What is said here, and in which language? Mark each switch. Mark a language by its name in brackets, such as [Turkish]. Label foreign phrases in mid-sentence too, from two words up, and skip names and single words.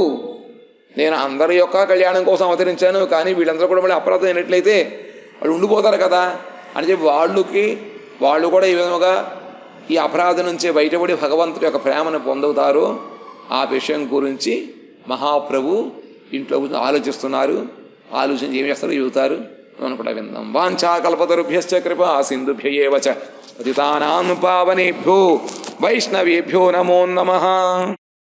[Telugu] నేను అందరి యొక్క కళ్యాణం కోసం అవతరించాను, కానీ వీళ్ళందరూ కూడా మళ్ళీ అపరాధం అయినట్లయితే వాళ్ళు ఉండిపోతారు కదా అని చెప్పి వాళ్ళకి వాళ్ళు కూడా ఈ విధముగా ఈ అపరాధం నుంచి బయటపడి భగవంతుడి యొక్క ప్రేమను పొందుతారు. ఆ విషయం గురించి మహాప్రభు ఇంట్లో ఆలోచిస్తున్నారు. ఆలోచించి ఏం చేస్తారో చెబుతారు మనం కూడా విందాం. [Sanskrit] వాంఛాకల్పతరుభ్యశ్చ కృపా సింధుభ్య ఏవ చ పతితానాం పావనేభ్యో వైష్ణవేభ్యో నమో నమః.